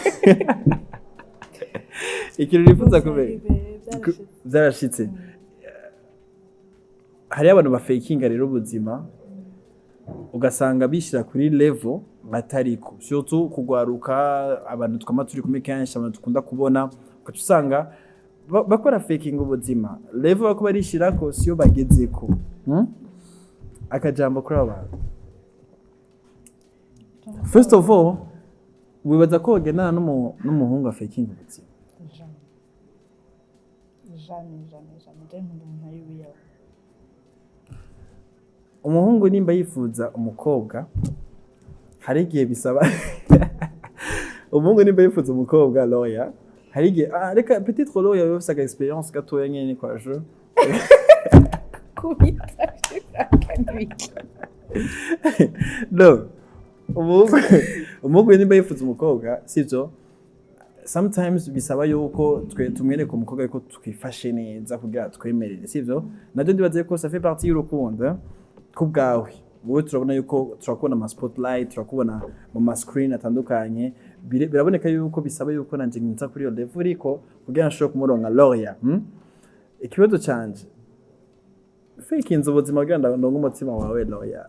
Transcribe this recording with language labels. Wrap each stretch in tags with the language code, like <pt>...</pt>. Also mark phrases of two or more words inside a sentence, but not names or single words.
<rn>ikintu nifuza kubera byarashitse hari abantu bafakinga rero ubuzima ugasanga bishira kuri level batariko surtout kugwaruka abantu twama turi kumwe kenshi abantu tukunda kubona ukacusanga bakora faking ubuzima level bako barishirako siyo bagezeko akajambo kuri abantu</rn> <en>first of all</en> <rn>wibaza ko wagendana n'umuhungu afaking ubuzima umuhungu nimba yifuza umukobwa hari igihe bisaba umuhungu nimba yifuza umukobwa Lauria hari igihe reka peut-être Lauria yose aga experience gatoya nyene kwa je no umuhungu nimba yifuza umukobwa sivyo sometimes bisaba yuko tumwereka umukobwa ariko twifashe neza kugira twemerere sivyo nabyo ndibaze ko</rn> <fr>ça fait partie</fr> <rn>y'urukundo kubwawe wowe turabona yuko turakubona ama spotlight turakubona mu screen atandukanye biraboneka yuko bisaba yuko nanje nginza kuri yo level ariko kugira nshobora kumuronka Lauria ikibazo canje fakinze ubuzima kugira ndongo umutima wawe Lauria</rn>